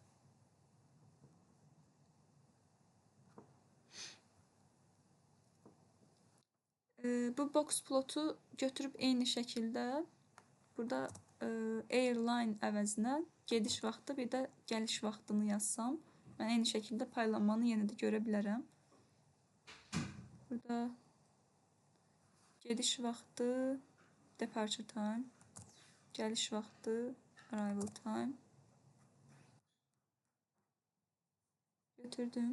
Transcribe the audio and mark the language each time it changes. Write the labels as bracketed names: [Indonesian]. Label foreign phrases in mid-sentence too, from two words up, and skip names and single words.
[Azerbaijani] Bu [English] box plotu [Azerbaijani] götürüb eyni şəkildə burada airline əvəzinə gediş vaxtı, bir də gəliş vaxtını yazsam, mən eyni şəkildə paylanmanı yenə də görə bilərəm. Burada gediş vaxtı [English] departure time, [Azerbaijani] gəliş vaxtı [English] arrival time [Azerbaijani] götürdüm.